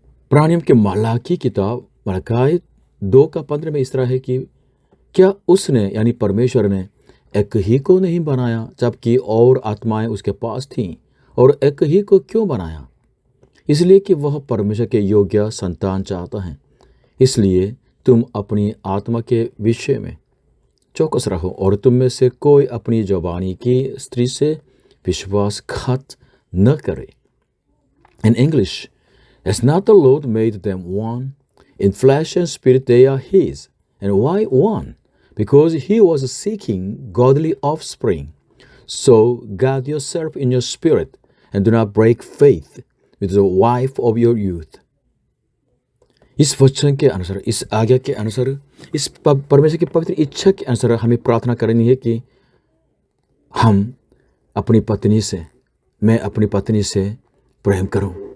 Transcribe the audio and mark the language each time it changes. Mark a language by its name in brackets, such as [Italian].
[Hindi] प्राणियों के मलाकी किताब मलाकी 2:15 में इस तरह है कि क्या उसने यानी परमेश्वर ने एक ही को नहीं बनाया जबकि और आत्माएं उसके पास थीं, और एक ही को क्यों बनाया? इसलिए कि वह परमेश्वर के योग्य संतान चाहता है। इसलिए तुम अपनी आत्मा के विषय में चौकस रहो और तुम में से कोई अपनी जवानी की स्त्री से विश्वासघात न करे। [English] In English, as not the Lord made them one, in flesh and spirit they are his. And why one? Because he was seeking godly offspring. So guard yourself in your spirit and do not break faith with the wife of your youth. [Hindi] इस वचन के अनुसार, इस आज्ञा के अनुसार, इस परमेश्वर की पवित्र इच्छा के अनुसार हमें प्रार्थना करनी है कि हम अपनी पत्नी से, मैं अपनी पत्नी से प्रेम करूं।